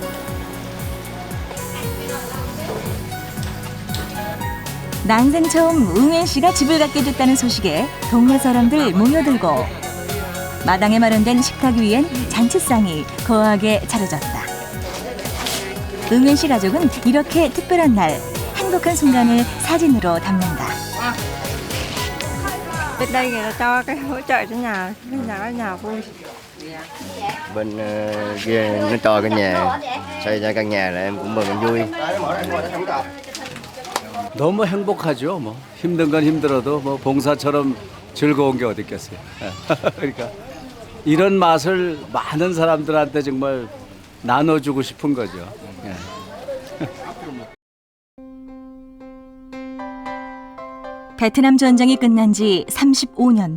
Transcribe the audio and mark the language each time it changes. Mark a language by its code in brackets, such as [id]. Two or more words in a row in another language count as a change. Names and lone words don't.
[ko] 난생 처음 응엔 씨가 집을 갖게 됐다는 소식에 동네 사람들 모여들고 마당에 마련된 식탁 위엔 잔치상이 거하게 차려졌다. 응엔 씨 가족은 이렇게 특별한 날 행복한 순간을 사진으로 담는다. [vi] Bên đây người ta cho cái hỗ trợ cho nhà vui. Bên kia nó cho cái nhà, xây ra căn nhà là em cũng mừng vui. [ko] 너무 행복하죠. 뭐 힘든 건 힘들어도 뭐 봉사처럼 즐거운 게 어디 있겠어요. 그러니까 이런 맛을 많은 사람들한테 정말 나눠주고 싶은 거죠. 예. 베트남 전쟁이 끝난 지 35년.